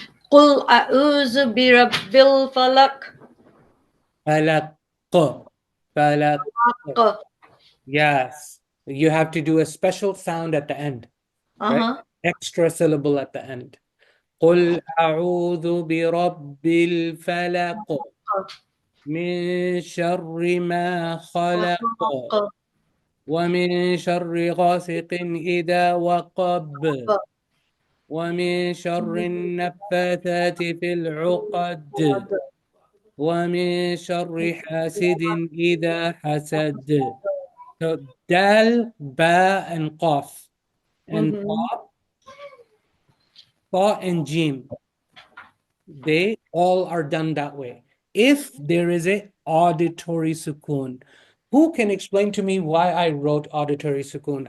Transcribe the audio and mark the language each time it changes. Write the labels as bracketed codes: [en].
[ar] قل أعوذ برب الفلق. Falaq. Falaq. Q. [en] Yes. You have to do a special sound at the end, right? Extra syllable at the end. [ar] قل أعوذ برب الفلق من شر ما خلق ومن شر غاسق إذا وقب ومن شر النفاثات في العقد ومن شر حاسد إذا حسد. [en] So dal, ba, and qaf, and ta and jim, they all are done that way. If there is a auditory sukoon, who can explain to me why I wrote auditory sukoon?